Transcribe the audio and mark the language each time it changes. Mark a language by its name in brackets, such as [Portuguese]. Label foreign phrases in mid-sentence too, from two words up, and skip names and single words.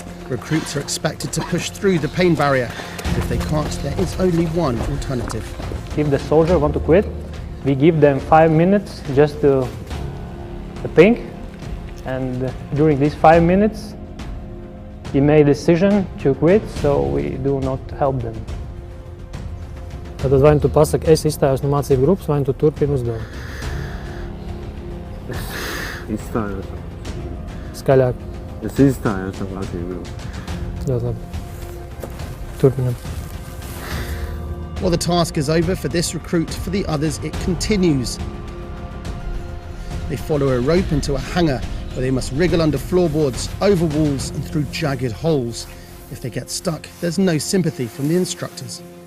[English] Recruits are expected to push through the pain barrier. If they can't, there is only one alternative. If the soldier wants to quit, we give them 5 minutes just to think, and during these 5 minutes, he made a decision to quit, so we do not help them. [Latvian] Tad vai nu tu pasaki, es izstājos no mācību grupas, vai nu tu turpini uzdevumu? Es izstājos. Skaļāk. Es izstājos no mācību grupas. Ļoti labi. Turpinam. [English] Well, the task is over for this recruit. For the others, it continues. They follow a rope into a hangar where they must wriggle under floorboards, over walls and through jagged holes. If they get stuck, there's no sympathy from the instructors.